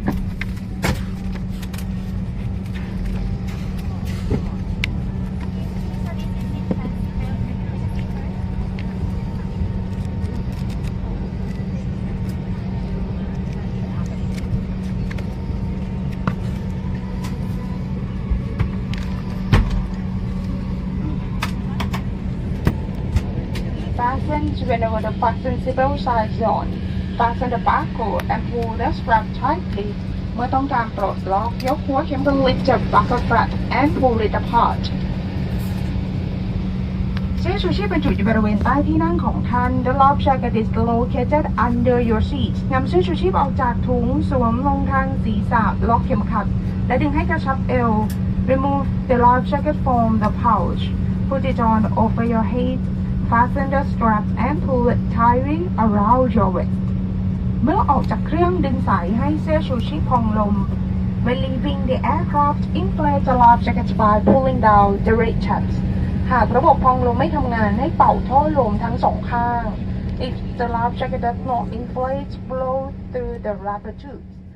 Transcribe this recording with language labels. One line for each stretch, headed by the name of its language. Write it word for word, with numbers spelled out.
English: Fasten whenever the fasten seatbelt signs on. Fasten the barcode and pull the strap tightly.
Thai: เมื่อต้องการปลดล็อกยกหัวเข็มก็
English: lift the buckle strap and pull it apart.
Thai: เสื้อชูชีพบรรจุอยู่บริเวณใต้ที่นั่งของท่าน
English: The life jacket is located under your seat.
Thai: นำเสื้อชูชีพออกจากถุงสวมลงทางศีรษะล็อกเข็มขัด และดึงให้กระชับเอว
English: Remove the life jacket from the pouch. Put it on over your head. Fasten the straps and pull it tightly around your waist.
Thai: เมื่อออกจากเครื่องดึงสายให้เสื้อชูชีพพองลม
English: When leaving the aircraft, inflate the life jacket by pulling down the red straps.
Thai: หากระบบพองลมไม่ทำงานให้เป่าท่อลมทั้งสองข้าง
English: If the life jacket does not inflate, blow through the rubber tubes.